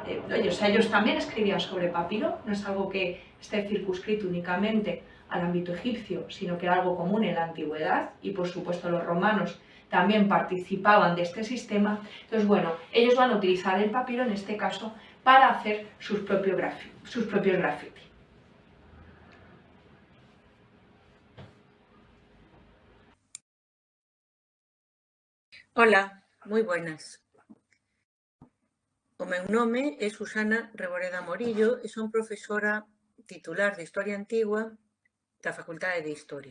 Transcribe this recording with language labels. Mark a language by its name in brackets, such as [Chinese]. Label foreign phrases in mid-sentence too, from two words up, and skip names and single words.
[Spanish] Ellos también escribían sobre papiro, no es algo que esté circunscrito únicamente al ámbito egipcio, sino que era algo común en la antigüedad, y por supuesto los romanos también participaban de este sistema. Entonces, bueno, ellos van a utilizar el papiro en este caso para hacer sus propios graffiti. [Galician] Ola, moi buenas. O meu nome é Susana Reboreda Morillo e son profesora titular de Historia Antigua da Facultade de Historia.